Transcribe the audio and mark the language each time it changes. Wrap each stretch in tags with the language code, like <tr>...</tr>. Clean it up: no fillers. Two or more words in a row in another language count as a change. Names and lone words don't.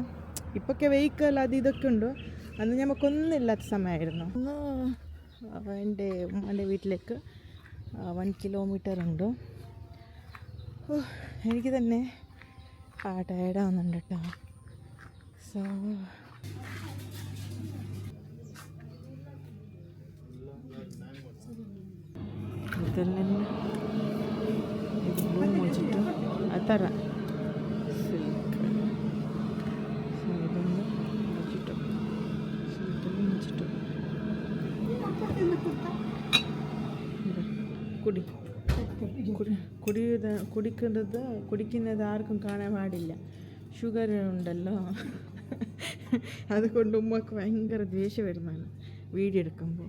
<ml>ഇപ്പൊക്കെ വെഹിക്കൽ അത് ഇതൊക്കെ ഉണ്ടോ, അന്ന് നമുക്കൊന്നുമില്ലാത്ത സമയമായിരുന്നു. ഒന്ന് എൻ്റെ ഉമ്മാൻ്റെ വീട്ടിലേക്ക് 1 കിലോമീറ്റർ ഉണ്ട്. എനിക്ക് തന്നെ ടയർഡാവുന്നുണ്ട് കേട്ടോ.</ml> <kn>സോ ಇದೆಲ್ಲ ಇದು ಬ್ಲೂ ಮುಚ್ಚಿಟ್ಟು ಆ ಥರ ಸಿಲ್ಕ್. ಸೊ ಇದೊಂದು ಮುಚ್ಚಿಟ್ಟು ಸಿಲ್ಕಲ್ಲಿ ಮುಚ್ಚಿಟ್ಟು</kn> <ml>കുടിക്കുന്നത് ആർക്കും കാണാൻ പാടില്ല. ഷുഗർ ഉണ്ടല്ലോ, അതുകൊണ്ട് ഉമ്മക്ക് ഭയങ്കര ദേഷ്യം വരുന്നതാണ് വീഡിയോ എടുക്കുമ്പോൾ.</ml>